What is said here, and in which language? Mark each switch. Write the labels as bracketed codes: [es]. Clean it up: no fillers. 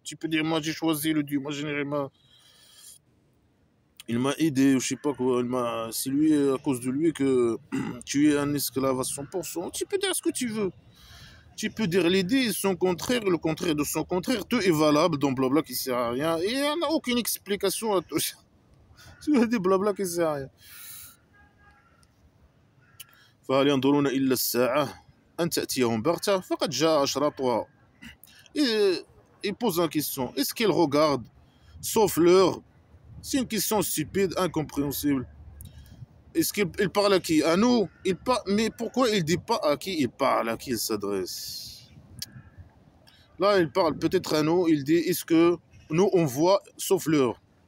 [fr] Tu peux dire moi j'ai choisi le dieu imaginaire, il m'a aidé, je sais pas quoi, c'est lui, à cause de lui que tu es un esclave à 100%. Tu peux dire ce que tu veux. Tu peux dire l'aider et son contraire, le contraire de son contraire, tout est valable dans blabla qui sert à rien. Et il n'y a aucune explication à tout ça. Tu as des blabla qui sert à rien. [ar] فهل ينظرون إلا الساعة أن تأتيهم بغتة فقد جاء أشراطها. [fr] Il pose une question. Est-ce qu'il regarde, sauf l'heure? C'est une question stupide, incompréhensible. Est-ce qu'il parle à qui? À nous? Mais pourquoi il ne dit pas à qui il parle, à qui il s'adresse? Là, il parle peut-être à nous, il dit, est-ce que nous, on voit, sauf l'heure?